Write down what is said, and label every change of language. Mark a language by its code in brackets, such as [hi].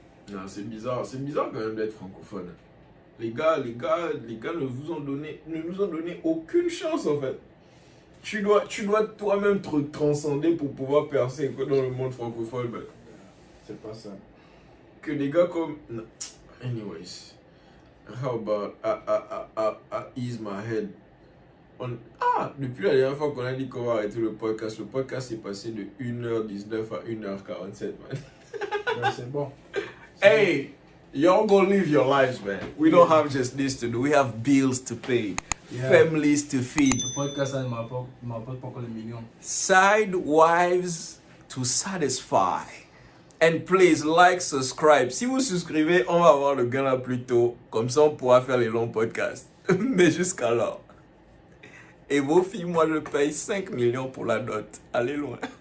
[fr] Non, c'est bizarre quand même d'être francophone. Les gars ne nous ont donné aucune chance en fait. Tu dois toi-même te transcender pour pouvoir percer dans le monde francophone. Ben. C'est pas simple. Que des gars comme... Non. [en] Anyways, how about I ease my head. [fr] Depuis la dernière fois qu'on a dit qu'on va arrêter le podcast est passé de 1h19 à 1h47, man. Ouais, c'est bon. [en] Hey, y'all go live your lives, man. We don't have just this to do. We have bills to pay, families to feed, [fr] Le podcast, ça ne m'apporte pas encore les millions. [en] side wives to satisfy. And please like, subscribe. [fr] Si vous souscrivez, on va avoir le gain là plus tôt. Comme ça, on pourra faire les longs podcasts. Mais jusqu'alors. Et vos filles, moi, je paye 5 millions pour la dot. Allez loin.